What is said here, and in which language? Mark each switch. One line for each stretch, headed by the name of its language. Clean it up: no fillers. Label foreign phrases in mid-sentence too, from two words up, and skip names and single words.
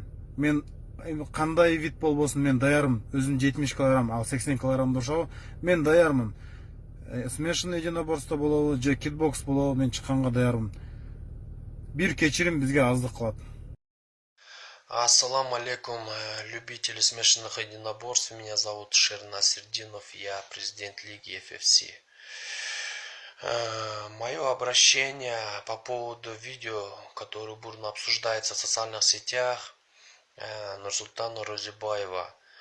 Kyrgyz: Мен кандай вид болбосун, мен даярмын. Өзүм 70 килограмм, ал 80 килограмм дошобу, мен даярмын.
Russian: Смешанный единоборство
Kyrgyz: болобу, же кикбокс болобу, мен чыкканга даярмын. Бир кечирим бизге аздык кылат.
Arabic: Ассаламу алейкум,
Russian: любители смешанных единоборств. Меня зовут Шерна Сердинов, я президент Лиги FFC. Мое обращение по поводу видео, которое бурно обсуждается в социальных сетях, Нурсултана Розибаева.